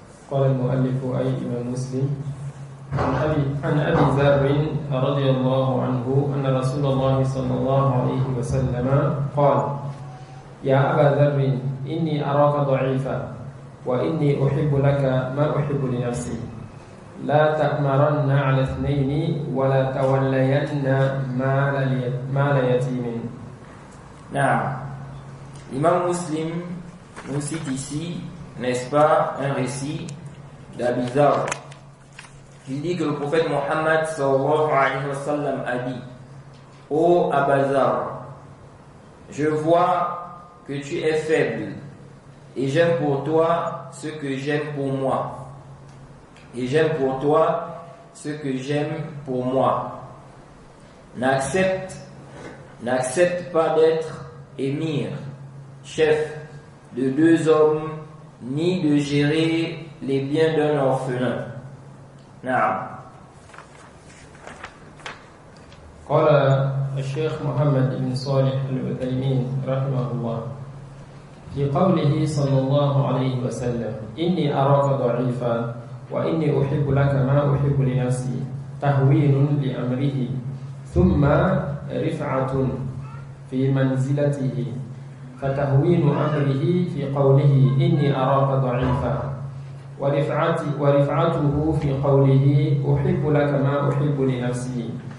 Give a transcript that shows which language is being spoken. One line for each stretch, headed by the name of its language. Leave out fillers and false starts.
Arabic: قال المؤلف أي إمام مسلم عن أبي ذر رضي الله عنه أن رسول الله صلى الله عليه وسلم قال: يا أبا ذر إني أراك ضعيفا وإني أحب لك ما أحب لنفسي لا تأمرن على اثنين ولا تولين مال يتيم. نعم.
French: L'imam Muslim nous cite ici, n'est-ce pas, un récit d'Abi Dharr. Il dit que le prophète Muhammad
Arabic: sallallahu alayhi wa sallam
French: a dit: Ô Aba Dharr, je vois que tu es faible et j'aime pour toi ce que j'aime pour moi. Et j'aime pour toi ce que j'aime pour moi. N'accepte pas d'être émir, chef de deux hommes, ni de gérer les biens d'un orphelin.
Arabic: نعم. قال الشيخ محمد بن صالح العثيمين رحمه الله في قوله صلى الله عليه وسلم: إني أراك ضعيفا وإني أحب لك ما أحب لنفسي، تهوين لأمره ثم رفعة في منزلته، فتهوين أمره في قوله إني أراك ضعيفا، ورفعته في قوله أحب لك ما أحب لنفسي.